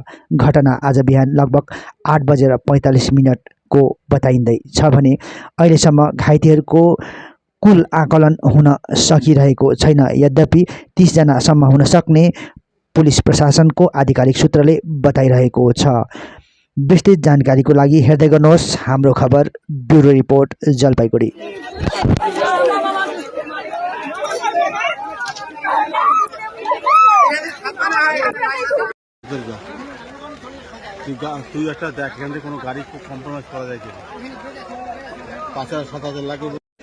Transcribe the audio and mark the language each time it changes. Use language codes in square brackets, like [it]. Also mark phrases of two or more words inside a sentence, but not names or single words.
[ne] घटना आज बिहान लगभग 8:45 को बताइँदैछ भने अहिलेसम्म घाइतेहरूको कुल आकलन हुन सकिरहेको छैन। यद्यपि 30 जनासम्म हुन सक्ने पुलिस प्रशासनको आधिकारिक सूत्रले बताइरहेको छ। विस्तृत जानकारीको लागि हेर्दै गर्नुहोस् हाम्रो खबर ब्युरो रिपोर्ट जलपाइगुडी। [bn] তুই একটা দেখ এখান থেকে কোনো গাড়ি খুব কম্প্রোমাইজ করা যায় কিনা। 5,000-7,000 লাগবে।